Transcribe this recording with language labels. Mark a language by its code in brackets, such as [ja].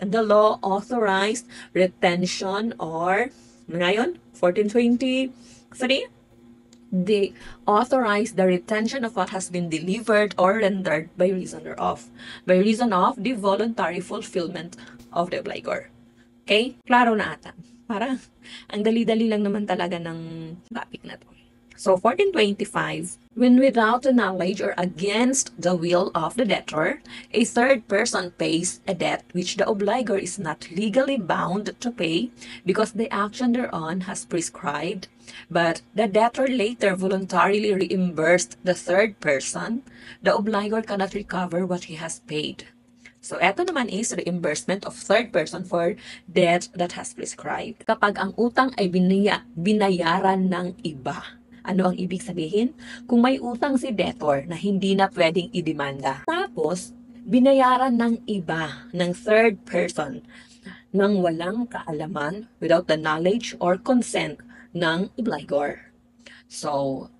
[en] And the law authorized retention or, [tl] ngayon, [en] 1423, they authorize the retention of what has been delivered or rendered by reason thereof. By reason of the voluntary fulfillment of the obligor. [tl] Okay? Klaro na ata. Parang, ang dali-dali lang naman talaga ng topic na to. [en] So, 1425, when without the knowledge or against the will of the debtor, a third person pays a debt which the obligor is not legally bound to pay because the action thereon has prescribed, but the debtor later voluntarily reimbursed the third person, the obligor cannot recover what he has paid. So, eto naman is reimbursement of third person for debt that has prescribed. [tl] Kapag ang utang ay binayaran ng iba. Ano ang ibig sabihin? Kung may utang si debtor na hindi na pwedeng idemanda, tapos binayaran ng iba, ng third person, nang walang kaalaman, [en] without the knowledge or consent [tl] ng obligor. So,